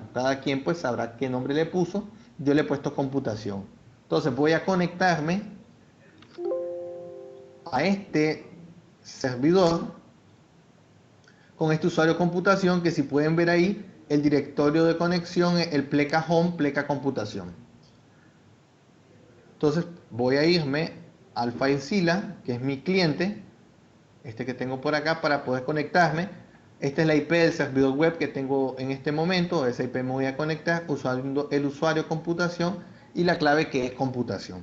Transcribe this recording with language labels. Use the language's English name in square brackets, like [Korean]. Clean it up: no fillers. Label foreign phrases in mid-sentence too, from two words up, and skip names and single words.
[Spanish] Cada quien pues sabrá qué nombre le puso. Yo le he puesto computación. Entonces voy a conectarme a este servidor con este usuario de computación, que si pueden ver ahí, el directorio de conexión es el pleca home, pleca computación. Entonces voy a irme al FileZilla, que es mi cliente, este que tengo por acá, para poder conectarme. Esta es la IP del servidor web que tengo en este momento. A esa IP me voy a conectar usando el usuario computación y la clave, que es computación.